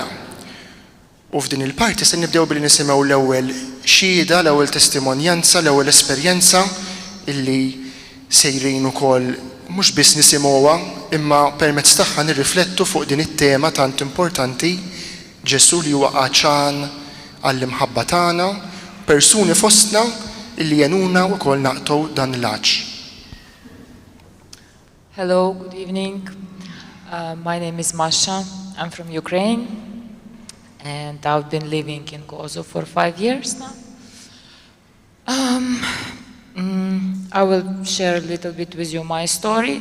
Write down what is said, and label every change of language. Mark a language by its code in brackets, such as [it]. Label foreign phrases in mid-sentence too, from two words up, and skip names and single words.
[mt] U f'din il-parti se nibdew billi nisimgħu l-ewwel xhieda, l-ewwel testimonjanza, l-ewwel esperjenza illi sejrin ukoll mhux biss nisimgħuha imma permezz tagħha nirriflettu fuq din it-tema tant importanti, Ġesu li huwa għaċan għall-imħabba tagħna, persuni fostna illi jenuna wkoll naqtgħu dan l-għaġġ. [en] Hello, good evening. My name is Masha. I'm from Ukraine, and I've been living in Kosovo for 5 years now. I will share a little bit with you my story.